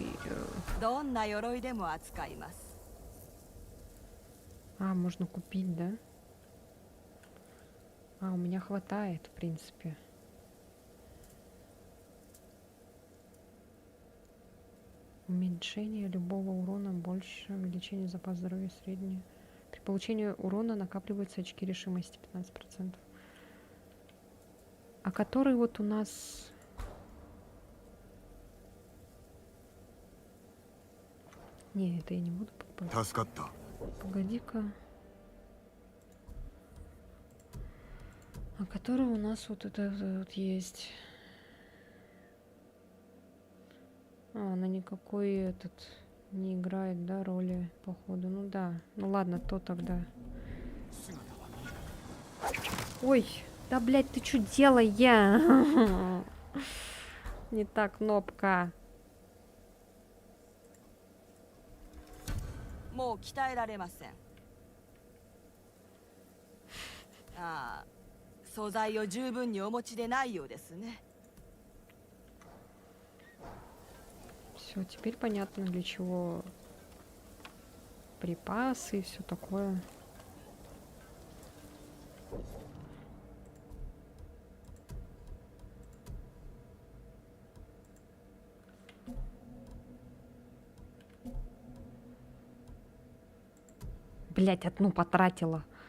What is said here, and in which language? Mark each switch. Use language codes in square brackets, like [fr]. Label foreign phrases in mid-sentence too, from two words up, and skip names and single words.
[ja] どんな鎧でも扱います。 [ru] А, можно купить, да? А, у меня хватает, в принципе. Уменьшение любого урона больше, увеличение запаса здоровья среднее. При получении урона накапливаются очки решимости 15%. А который вот у нас... Не, это я не буду покупать. [ja] 助かった。 [ru] Погоди-ка. А который у нас вот это вот есть? А, она никакой этот не играет, да, роли, походу. Ну да. Ну ладно, то тогда. Ой, да, блядь, ты что делаешь? Не так, кнопка. [ja] もう鍛えられません。ああ、素材を十分にお持ちでないようですね。 [ru] Все, теперь понятно, для чего припасы и все такое. Блять, одну потратила.